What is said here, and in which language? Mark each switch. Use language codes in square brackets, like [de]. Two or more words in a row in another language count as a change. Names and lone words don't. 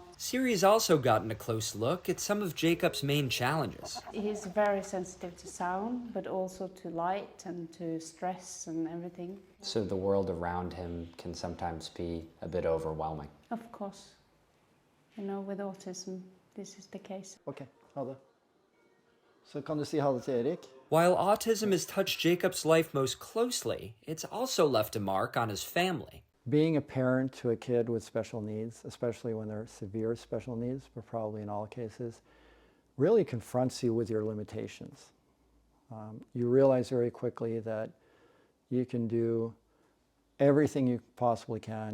[en] Siri's also gotten a close look at some of Jacob's main challenges. He's very sensitive to sound, but also to light and to stress and everything. So the world around him can sometimes be a bit overwhelming. Of course. You know, with autism, this is the case. [no] Okay, ha det. Så kan du si ha det til Erik? [en] While autism has touched Jacob's life most closely, it's also left a mark on his family. Being a parent to a kid with special needs, especially when they're severe special needs, but probably in all cases, really confronts you with your limitations. You realize very quickly that you can do everything you possibly can.